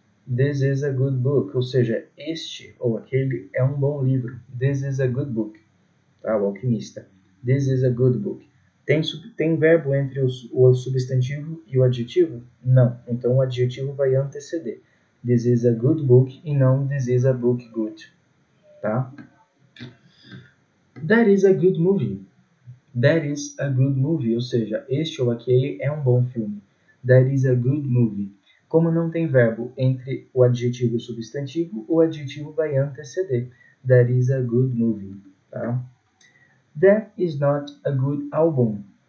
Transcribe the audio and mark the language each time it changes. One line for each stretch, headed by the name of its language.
English: This is a good book,
Portuguese: ou seja, este ou aquele é um bom livro.
English: This is a good book. Tá? O alquimista. This is a good book.
Portuguese: Tem verbo entre o substantivo e o adjetivo? Não. Então o adjetivo vai anteceder.
English: This is a good book
Portuguese: e não
English: this is a book good. Tá? That is a good movie. That is a good movie,
Portuguese: ou seja, este ou aquele é um bom filme.
English: That is a good movie.
Portuguese: Como não tem verbo entre o adjetivo e o substantivo, o adjetivo vai anteceder.
English: That is a good movie. Tá? That is not a good album.